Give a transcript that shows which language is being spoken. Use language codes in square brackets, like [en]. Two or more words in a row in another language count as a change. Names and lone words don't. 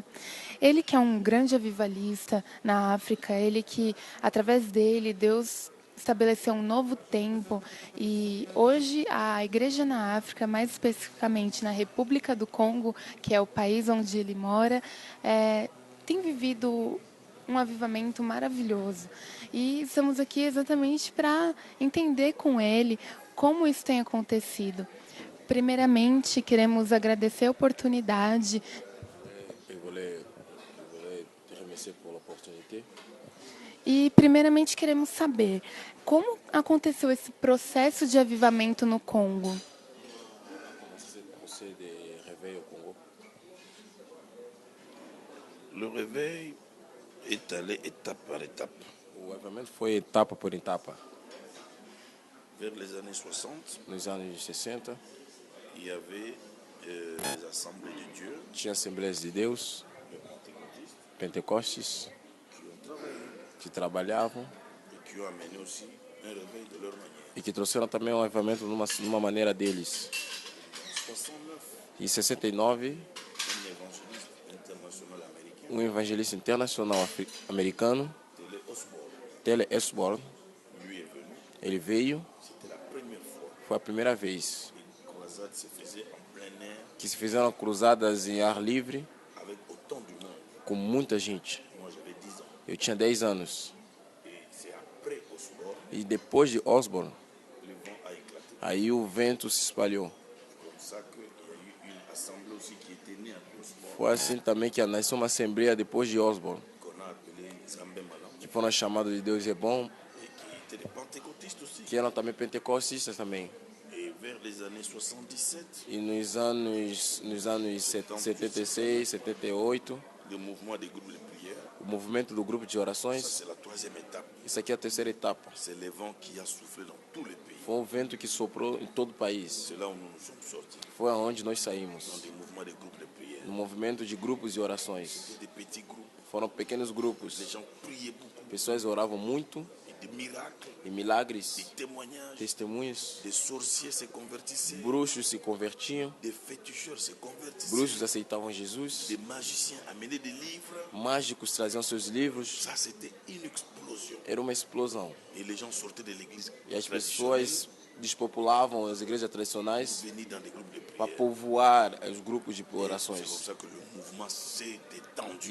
[pt] Ele que é um grande avivalista na África, ele que, através dele, Deus estabeleceu um novo tempo e hoje a igreja na África, mais especificamente na República do Congo, que é o país onde ele mora, tem vivido um avivamento maravilhoso. E estamos aqui exatamente para entender com ele como isso tem acontecido. Primeiramente, queremos agradecer a oportunidade. [fr] Je voulais te remercier pour l'opportunité. [pt] E, primeiramente, queremos saber como aconteceu esse processo de avivamento no Congo. [fr] On a commencé ce procès de réveil au Congo. Le réveil est allé étape par étape. [pt] O avivamento foi etapa por etapa. [fr] Vers les années 60, [pt] Nos anos 60, [fr] il y avait les assemblées de Dieu [pt] tinha Assembleias de Deus, [fr] les pentecôtistes, [pt] Pentecostes, [fr] qui ont travaillé [pt] que trabalhavam [fr] et qui ont amené aussi un réveil de leur manière. [pt] e que trouxeram também um avivamento numa maneira deles. [fr] En 69, [pt] Em 69, [fr] un évangéliste international américain, [pt] um evangelista internacional americano, [fr] Tele Osborne, [pt] Tele Osborne, [fr] lui est venu. [pt] ele veio, [fr] C'était la première fois [pt] foi a primeira vez [fr] qu'une croisade se faisait en plein air [pt] que se fizeram cruzadas em ar livre [fr] avec autant de monde. [pt] com muita gente. [fr] Moi, j'avais 10 ans. [pt] Eu tinha 10 anos. [fr] Et c'est après Osborne, [pt] E depois de Osborne, [fr] le vent a éclaté. [pt] aí o vento se espalhou. [fr] Comme ça qu'il y a eu une assemblée aussi qui était née à Osborne, [pt] Foi assim também que nasceu uma assembleia depois de Osborne, [fr] qu'on a appelée Zambé Malam, [pt] que foram chamados de Deus é bom, [fr] et qui étaient des pentecôtistes aussi. [pt] que eram também pentecostistas também. [fr] Et vers les années 77, [pt] E nos anos 76, 78, [fr] le mouvement des groupes de prière, [pt] o movimento do grupo de [fr] ça [pt] orações, [fr] c'est la troisième étape. [pt] isso aqui é a terceira etapa. [fr] C'est le vent qui a soufflé dans tous les pays. [pt] Foi um vento que soprou em todo o país. [fr] C'est là où nous nous sommes sortis, [pt] Foi aonde nós [fr] dans [pt] saímos. [fr] des mouvements des groupes de prière. [pt] No movimento de grupos de orações. [fr] C'était des petits groupes. [pt] Foram pequenos [fr] Les [pt] grupos. [fr] gens priaient beaucoup. [pt] Pessoas oravam muito [fr] Et des miracles, [pt] e [fr] des [pt] milagres, [fr] témoignages, [pt] testemunhos, [fr] des sorciers se convertissaient, [pt] bruxos se convertiam, [fr] des féticheurs se convertissaient, [pt] bruxos aceitavam Jesus, [fr] des magiciens amenaient des livres. [pt] mágicos traziam seus livros. [fr] Ça, c'était une explosion. [pt] Era uma explosão. [fr] Et les gens sortaient de l'église [pt] E as [fr] traditionnelle, [pt] pessoas despopulavam as igrejas tradicionais [fr] venaient dans des groupes de [pt] para [fr] prière. [pt] povoar os grupos de [fr] C'est comme [pt] orações. [fr] ça que le mouvement s'est étendu